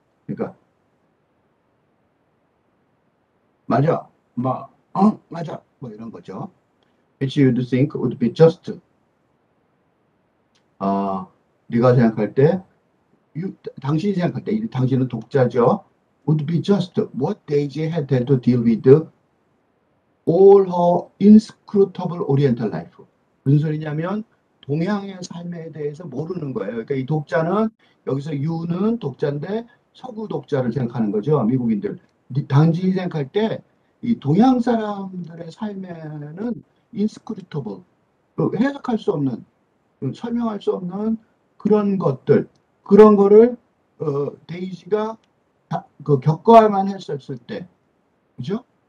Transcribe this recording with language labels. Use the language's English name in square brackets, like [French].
[Korean] 그러니까 맞아, 맞아, 뭐 이런 거죠. [English] which you'd think would be just. [Korean] 네가 생각할 때, 당신이 생각할 때, 당신은 독자죠. [English] would be just what Daisy had to deal with all her inscrutable Oriental life. [Korean] 무슨 소리냐면 동양의 삶에 대해서 모르는 거예요. 그러니까 이 독자는 여기서 유는 독자인데 서구 독자를 생각하는 거죠. 미국인들. 당신이 생각할 때 이 동양 사람들의 삶에는 inscrutable, 해석할 수 없는, 설명할 수 없는 그런 것들, 그런 거를 데이지가 겪어야만 했었을 때, 그죠?